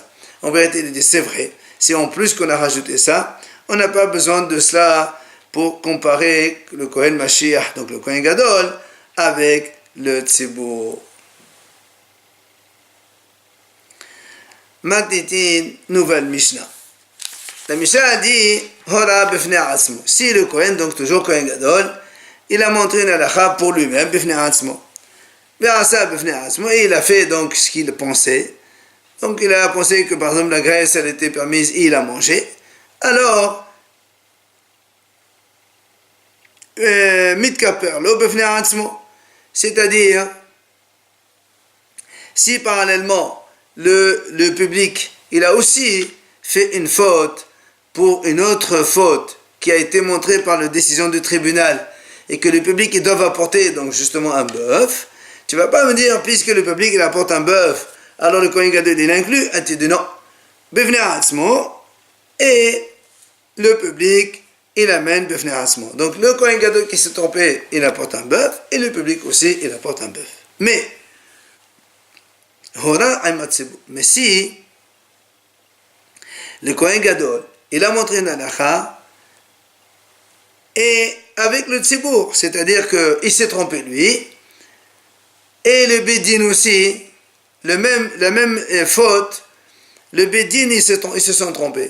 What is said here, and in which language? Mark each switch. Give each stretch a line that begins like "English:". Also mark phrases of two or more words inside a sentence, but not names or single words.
French: En vérité, il dit, c'est vrai. Si en plus qu'on a rajouté ça, on n'a pas besoin de cela pour comparer le Kohen Mashiach, donc le Kohen Gadol, avec le Tzibour. Magditin, nouvelle Mishnah. La Mishnah a dit,
Hebrew: הורה בפני עצמו.
French: Si le Kohen, donc toujours Kohen Gadol, il a montré une halakha pour lui-même,
Hebrew: בפני עצמו.
French: Et il a fait donc ce qu'il pensait. Donc il a pensé que par exemple la graisse elle était permise et il a mangé. Alors, c'est-à-dire, si parallèlement le public il a aussi fait une faute pour une autre faute qui a été montrée par la décision du tribunal et que le public ils doivent apporter donc justement un bœuf, tu ne vas pas me dire puisque le public il apporte un bœuf, alors le Kohen Gadol il inclut, tu dis non,
Hebrew: בפני עצמו,
French: et le public il amène
Hebrew: בפני עצמו.
French: Donc le Kohen Gadol qui s'est trompé, il apporte un bœuf, et le public aussi il apporte un bœuf. Mais si le Kohen Gadol il a montré une halakha et avec le tzibour, c'est-à-dire qu'il s'est trompé lui, et le Bédin aussi, la même faute, le Bédin ils se sont trompés.